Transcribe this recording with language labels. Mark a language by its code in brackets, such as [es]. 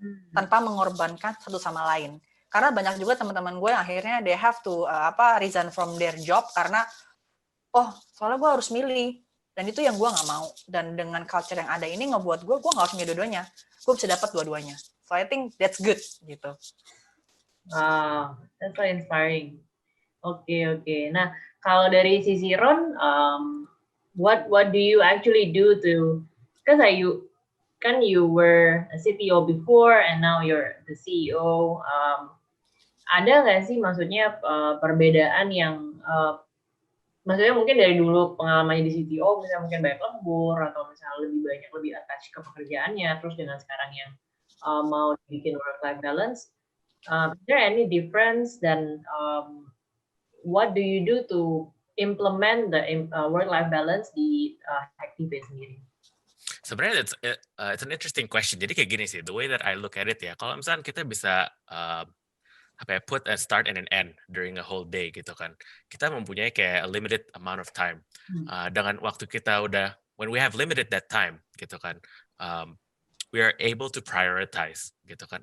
[id] Tanpa mengorbankan satu sama lain. Karena banyak juga teman-teman gue yang akhirnya [en] they have to resign from their job [id] karena, soalnya gue harus milih. Dan itu yang gue nggak mau. Dan dengan culture yang ada ini ngebuat gue nggak harus milih dua-duanya. Gue bisa dapat dua-duanya. [en] So I think that's good gitu. Wow, that's so inspiring. Oke. [id] Nah, kalau dari sisi Ron, [en] what do you actually do to? Because you were a CTO before and now you're the CEO. [id] Ada nggak sih maksudnya perbedaan yang maksudnya mungkin dari dulu pengalamannya di CTO misalnya mungkin banyak lembur atau misalnya lebih attach ke pekerjaannya, terus dengan sekarang yang mau bikin work-life balance, [en] is there any difference [id] dan [en] what do you do to implement the work-life balance [id] di Hacktivate sendiri? Sebenarnya [en] it's an interesting question. [id] Jadi kayak gini sih, [en] the way that I look at it ya, [id] kalau misalnya kita bisa [en] put a start and an end during a whole day gitu kan. [id] Kita mempunyai kayak [en] a limited amount of time. [id] Dengan waktu kita udah, [en] when we have limited that time gitu kan, we are able to prioritize gitu kan.